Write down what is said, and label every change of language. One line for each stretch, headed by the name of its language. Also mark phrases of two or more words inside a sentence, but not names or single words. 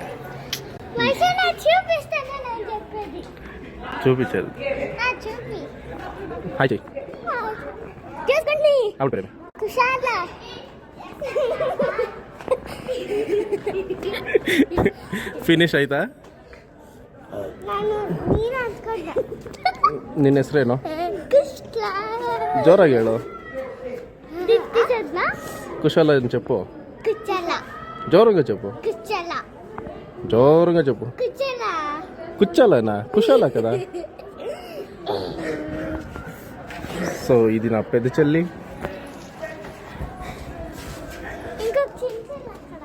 Telugu: చూపిస్తాను చెప్పేది. చూపించారు. చూపి హాయ్ చెయ్యి. చూసుకోండి. అవును ప్రేమ. కుశాల
Kannada: ఫినిష్ ಆಯ್ತಾ? ನಾನು ನೀನು ಅನ್ಕೊಂಡೆ. ನಿನ್ನ ಹೆಸರೇನು? ಕುಶಲ. ಜೋರಾಗಿ ಹೇಳು. ದಿಟ್ಟಿಸದ್ನಾ?
Telugu: కుశాల అని చెప్పు.
Kannada: ಕುಚಲ.
Telugu: జోరుగా చెప్పు. కుచల. జోరుగా చెప్పు. కుచల. కుచ్చాలనా? కుశాల కదా. సో ఇది నా పెద్ద చెల్లి. ఇంకొక చిన్న అక్కడ.